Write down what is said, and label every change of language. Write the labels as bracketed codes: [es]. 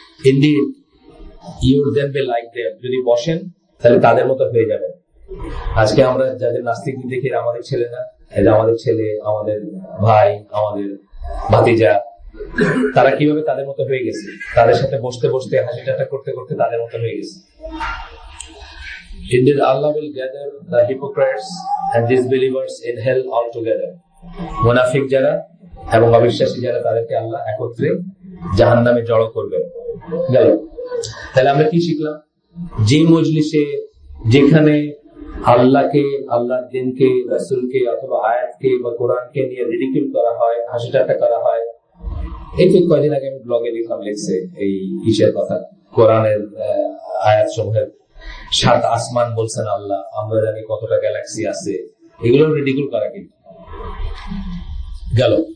[en] indeed you would then be like them, [bn] যদি বসেন তাহলে তাদের মতো হয়ে যাবে। আজকে আমরা যাদের নাস্তিক দেখি, আমাদের ছেলে না, এটা আমাদের ছেলে, আমাদের ভাই, আমাদের ভাতিজা, তারা কিভাবে তাদের মতো হয়ে গেছে, তাদের সাথে বসতে বসতে হাসি ঠাট্টা করতে করতে তাদের মতো হয়ে গেছে। [en] Indeed Allah will gather the hypocrites and disbelievers in hell all together, [bn] মুনাফিক যারা এবং অবিশ্বাসী যারা, তাদেরকে আল্লাহ একত্রে জাহান্নামে জড়ো করবেন। গেল। তাহলে আমরা কি শিখলাম? যে মজলিসে, যেখানে আল্লাহকে, আল্লাহর দিনকে, রাসূলকে অথবা আয়াতকে বা কোরআনকে নিয়ে রিডিকুল করা হয়, হাসি ঠাট্টা করা হয়। এই তো কয়েকদিন আগে আমি ব্লগে লিখলাম, লিখছে এই ঈশার কথা, কোরআনের আয়াত সমূহের 7 আসমান বলছেন আল্লাহ, আমরা জানি কতটা গ্যালাক্সি আছে, এগুলো রিডিকুল করা কিন্তু গেল।